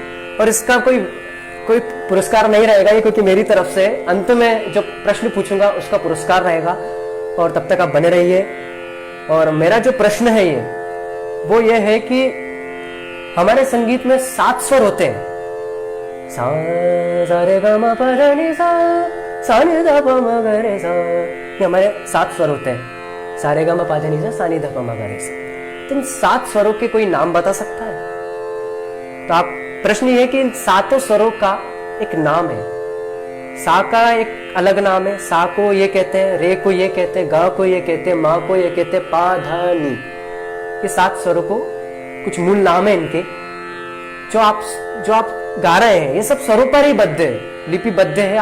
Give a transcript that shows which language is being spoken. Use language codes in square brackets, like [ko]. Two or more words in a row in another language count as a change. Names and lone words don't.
[hi] और इसका कोई पुरस्कार नहीं रहेगा ये, क्योंकि मेरी तरफ से अंत में जो प्रश्न पूछूंगा उसका पुरस्कार रहेगा। और तब तक आप बने रहिए। और मेरा जो प्रश्न है ये, वो ये है कि हमारे संगीत में 7 स्वर होते हैं। सा रे ग म प ध नि सा, सा नि ध प म ग रे सा, ये हमारे 7 स्वर होते हैं। सा रे ग म प ध नि सा, सा नि ध प म ग रे सा। तो इन 7 स्वरों के कोई नाम बता सकता है? तो आप प्रश्न ये है कि इन 7 स्वरों का एक नाम है। सा का एक अलग नाम है, सा को ये कहते हैं, रे को ये कहते हैं, गा को ये कहते हैं, मा को ये कहते हैं, पा धा नी। ये 7 स्वरों को कुछ मूल नाम है इनके, जो आप गा रहे हैं, ये सब स्वरों पर ही बद्ध है, लिपिबद्ध है।